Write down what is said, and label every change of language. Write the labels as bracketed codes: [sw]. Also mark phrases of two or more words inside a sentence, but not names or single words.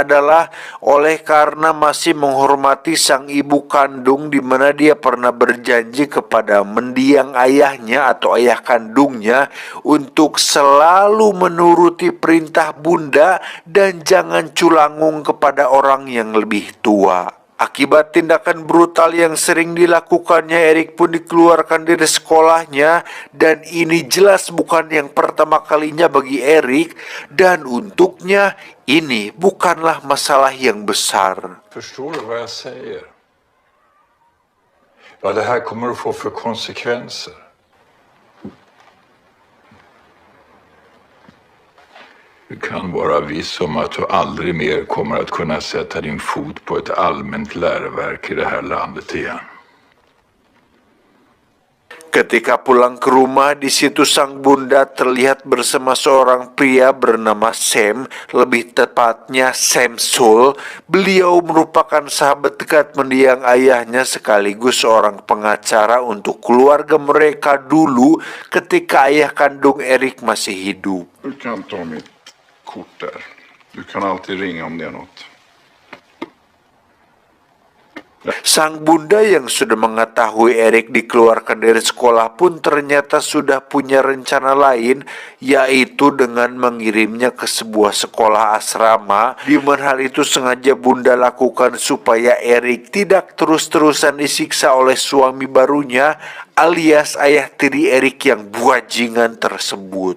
[id] adalah oleh karena masih menghormati sang ibu kandung, di mana dia pernah berjanji kepada mendiang ayahnya atau ayah kandungnya untuk selalu menuruti perintah bunda dan jangan culangung kepada orang yang lebih tua. Akibat tindakan brutal yang sering dilakukannya, Erik pun dikeluarkan dari sekolahnya, dan ini jelas bukan yang pertama kalinya bagi Erik, dan untuknya ini bukanlah masalah yang besar. [sv] Förstår du vad jag säger? Vad det här kommer att få för konsekvenser. Du kan vara viss om att du aldrig mer kommer att kunna sätta din fot på ett allmänt läroverk i det här landet igen. [id] Ketika pulang ke rumah, di situ sang bunda terlihat bersama seorang pria bernama Sam, lebih tepatnya Samsul. Beliau merupakan sahabat dekat mendiang ayahnya sekaligus seorang pengacara untuk keluarga mereka dulu ketika ayah kandung Erik masih hidup. [sv] Du kan ta mitt kort där. Du kan alltid ringa om det är något. [id] Sang bunda yang sudah mengetahui Erik dikeluarkan dari sekolah pun ternyata sudah punya rencana lain, yaitu dengan mengirimnya ke sebuah sekolah asrama, di mana hal itu sengaja bunda lakukan supaya Erik tidak terus-terusan disiksa oleh suami barunya alias ayah tiri Erik yang buajingan tersebut.